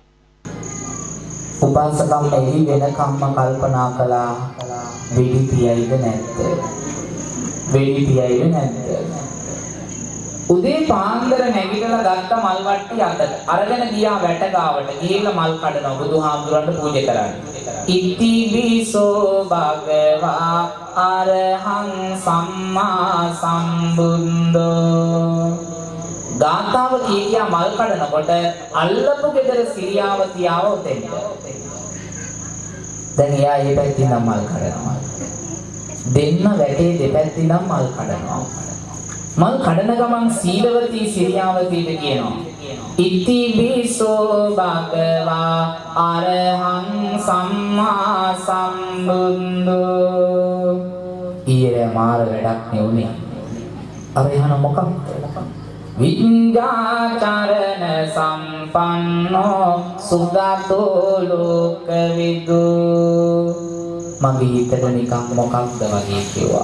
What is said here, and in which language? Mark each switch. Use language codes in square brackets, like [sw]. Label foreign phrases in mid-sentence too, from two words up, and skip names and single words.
[si] උපාසකම් එළි වෙනකම්ම කල්පනා කළා වෙඩි තියයිද නැද්ද? වෙඩි තියයිද නැද්ද? උදේ පාන්දර නැගිටලා ගත්ත මල් වට්ටි අතට අරගෙන ගියා වැට ගාවට ගිහිල්ලා මල් කඩනවා බුදුහාමුදුරන්ට පූජා කරන්න. [pi] ඉති විසෝ භගවා අරහං සම්මා සම්බුද්ධෝ. [si] ගාථාව කියා මල් කඩනකොට අල්ලපු ගෙදර සිරියාව තියාව උතෙන්ද. දැන් එයා ඒ පැත්තෙන් මල් කඩනවා. දෙන්න වැටේ දෙපැත්තෙන් මල් කඩනවා. මල් කඩන ගමන් සීලවතී සිරියාවතීට කියනවා [pi] ඉති විසෝ භගවා අරහං සම්මා සම්බුද්ධෝ. [si] ඊයේ මාර වැඩක් නෙවුනේ. අර යන මොකක්ද? [pi] විඤ්ඤාචරණ සම්පන්නෝ සුගතෝ ලෝකවිදු. [si] මගේ හිතට නිකන් මොකක්ද වගේ කිව්වා.